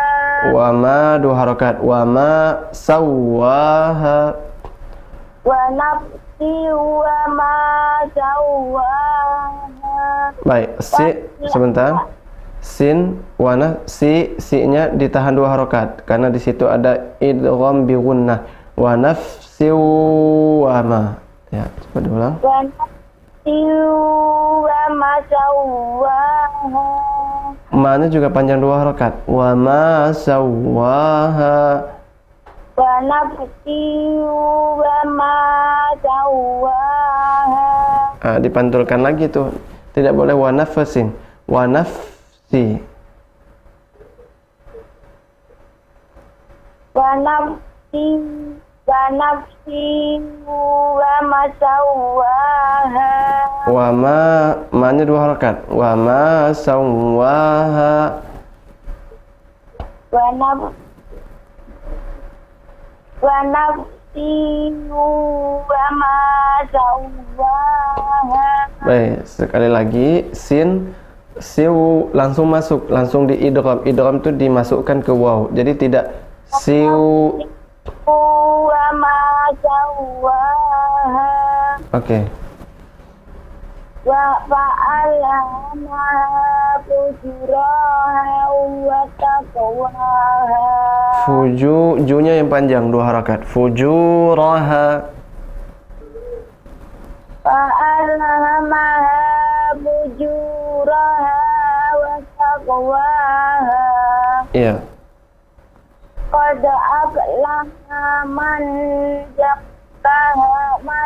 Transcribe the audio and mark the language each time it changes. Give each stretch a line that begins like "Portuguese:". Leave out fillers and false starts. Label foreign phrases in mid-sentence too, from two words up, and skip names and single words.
Arabic: وما dua حركات وما سواها. ونفس وما سواها.
Indonesian: Baik, sebentar. Sin, wana, si-nya ditahan dua harokat karena di situ ada
Arabic: إدغام بغنة. ونفس وما. Ya,
Indonesian: coba diulang.
Arabic: ونفس وما سواها.
Indonesian: Ma-nya juga panjang dua harokat.
Arabic: وما سواها. ونفس وما سواها.
Indonesian: Dipantulkan lagi tuh. Tidak boleh
Arabic: ونفس. ونفس. ونفس وما سواها.
Indonesian: Wa ma-nya dua harokat.
Arabic: وما سواها. ونفس وما سواها.
Indonesian: Baik, sekali lagi. Sin, siu langsung masuk, langsung diidgham. Idgham itu dimasukkan ke waw. Jadi tidak siu.
Arabic: وما سواها.
Indonesian: Oke.
Arabic: وفألهمها فجورها وتقواها.
Indonesian: Ju-nya yang panjang dua harakat.
Arabic: فجورها. فألهمها فجورها وتقواها.
Indonesian: Iya.
Arabic: قد أفلح من زكاها.